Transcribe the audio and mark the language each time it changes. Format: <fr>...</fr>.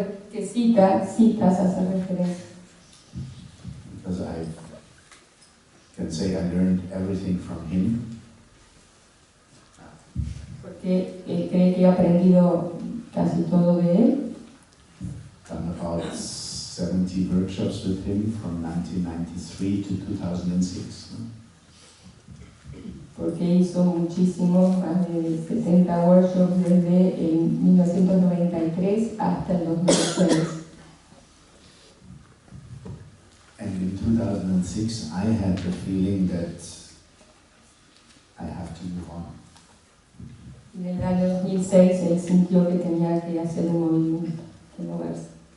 <es>Que citas hace referencia.</es> <en>Because I can say I learned everything from him.</en> <es>Porque él cree que he aprendido casi todo de él.</es> <en>Done about 70 workshops with him from 1993 to 2006.</en> <es>porque hizo muchísimos, más de 70 workshops desde el 1993 hasta el 2006.</es> <en>And in 2006 I had the feeling that I have to move on.</en> <es>En el año 2006 él sintió que tenía que hacer un movimiento, que moverse.</es>